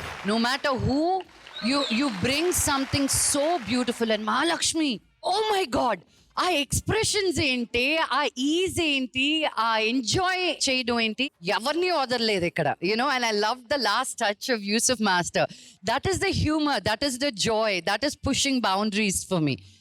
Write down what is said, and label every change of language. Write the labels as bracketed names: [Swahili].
[English] No matter who, you bring something so beautiful. And Mahalakshmi, oh my God, [Telugu] ఆ expressions ఏంటి, ఆ is ఏంటి, ఆ ఎంజాయ్ చేయడం ఏంటి, ఎవరిని వదలలేదు ఇక్కడ. [English] And I love the last touch of Yusuf Master. That is the humor, that is the joy, that is pushing boundaries for me.